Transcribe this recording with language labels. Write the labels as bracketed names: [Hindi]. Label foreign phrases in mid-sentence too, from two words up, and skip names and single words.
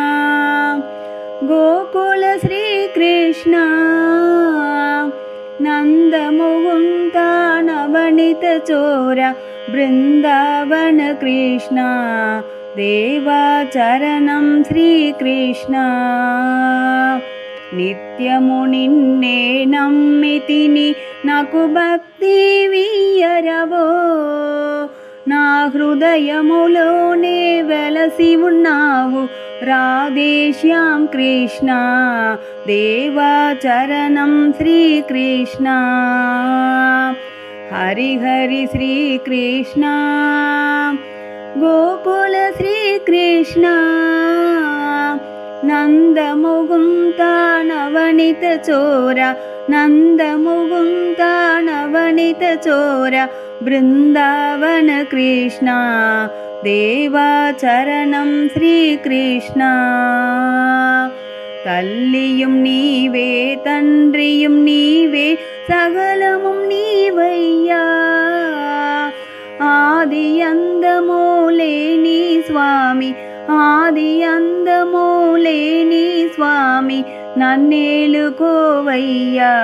[Sanskrit] गोकुल श्री कृष्ण नंद मुकुंदा नवनीत चोरा बृंदावन कृष्ण देवाचरणं श्री कृष्ण [Telugu] నిత్యము నిన్నే నమ్మితిని నాకు భక్తి వియ్యరవో నా హృదయములోనే వెలసి ఉన్నావు రాధేశ్యాం కృష్ణ [Sanskrit] देवाचरणं श्रीकृष्ण हरि हरि श्रीकृष्ण गोकुल श्रीकृष्ण नंद मुकुंदा नवनीत चोरा नंद मुकुंदा नवनीत चोरा बृंदावन कृष्ण देवाचरणं श्री कृष्ण [Telugu] తల్లియుం నీవే తండ్రియుం నీవే సకలముం నీవయ్య ఆది అందములేని స్వామి ఆది అందములేని స్వామి నన్నేలుకోవయ్య